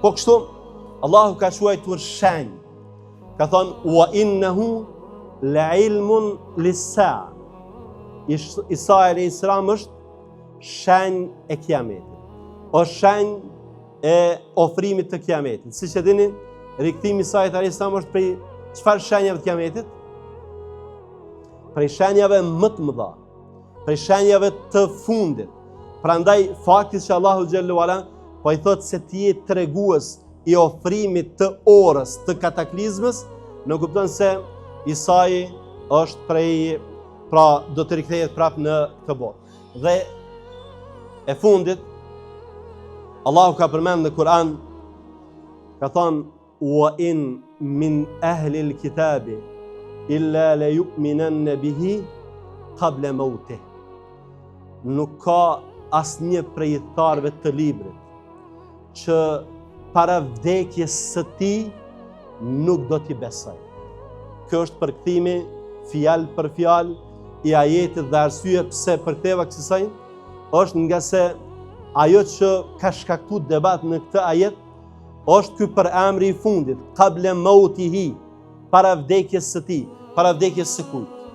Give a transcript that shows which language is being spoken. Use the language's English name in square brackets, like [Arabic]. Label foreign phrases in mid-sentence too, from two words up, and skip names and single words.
[Albanian] Po kështu, Allahu ka quajtur shenjë. Ka thonë, [Arabic] وإنه لعلم لسا. [Albanian] Isa a.s. është shenjë e kiametit. Është shenjë e ofrimit të kiametit. Si që dini, rikthimi i Isait a.s. është prej çfarë shenjave të kiametit? Prej shenjave më të mëdha, prej shenjave të fundit. Prandaj fakti që Allahu [Arabic] جلاله علا [Albanian] po i thotë se ti je tregues i ofrimit të orës të kataklizmës, në kupton se Isai është prej, pra do të rikthehet prapë në këtë botë. Dhe e fundit, Allahu ka përmendur në Kur'an, ka thonë, [Arabic] وإن من أهل الكتاب إلا ليؤمنن به قبل موته. [Albanian] Nuk ka asnjë prej tharëve të librit që para vdekjes së tij nuk do t'i besoj. Kjo është përkthimi fjalë për fjalë i ajetit dhe arsye pse përktheva kësaj është nga se ajo që ka shkaktuar debat në këtë ajet është ky për emri i fundit, [Arabic] قبل موته, [Albanian] para vdekjes së tij, para vdekjes së kujt?